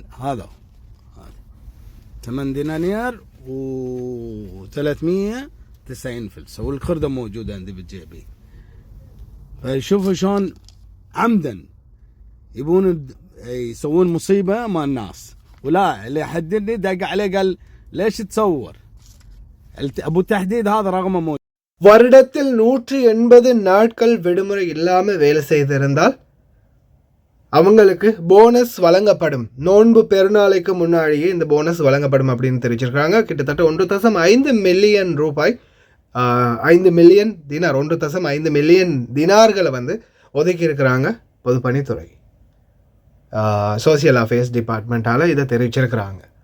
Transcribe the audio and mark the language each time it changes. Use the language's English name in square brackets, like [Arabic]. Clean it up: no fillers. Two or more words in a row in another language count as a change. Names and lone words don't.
[Arabic] هذا هو 8 دنانير و390 فلس، والخردة موجودة عندي بالجيبي. فشوفوا شلون عمدا يبون يسوون مصيبة مع الناس. ولا اللي يحددني دق عليه قال ليش تصور ابو التحديد هذا رقمه موجود. [Tamil] வருடத்தில் 180 நாட்கள் விடுமுறை இல்லாமல் வேலை செய்திருந்தால் அவங்களுக்கு போனஸ் வழங்கப்படும். நோன்பு பெருநாளைக்கு முன்னாடியே இந்த போனஸ் வழங்கப்படும் அப்படின்னு தெரிவிச்சிருக்காங்க. கிட்டத்தட்ட 1.5 மில்லியன் ரூபாய், 5 மில்லியன் தினார், 1.5 மில்லியன் தினார்களை வந்து ஒதுக்கி இருக்கிறாங்க பொதுப்பணித்துறை சோசியல் அஃபேர்ஸ் டிபார்ட்மெண்ட்டால் இதை தெரிவிச்சிருக்கிறாங்க.